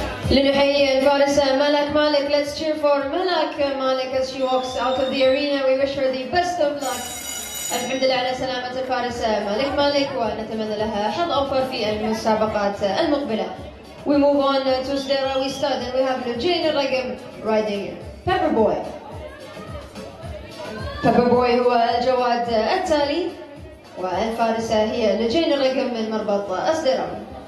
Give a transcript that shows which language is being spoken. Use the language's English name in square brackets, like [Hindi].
[Arabic] لنحيي الفارس مالك. [English] Let's let's cheer for Malak Malik as she walks out of the arena. We wish her the best of luck. [Arabic] الحمد لله على سلامة الفارس مالك مالك ونتمنى لها حظ أوفر في المسابقات المقبلة. [English] We move on to Sdera. We start and we have Lujain Ragam riding Pepper Boy. [Arabic] Pepper Boy هو الجواد التالي والفارسة هي Lujain Ragam من مربط أسدرا.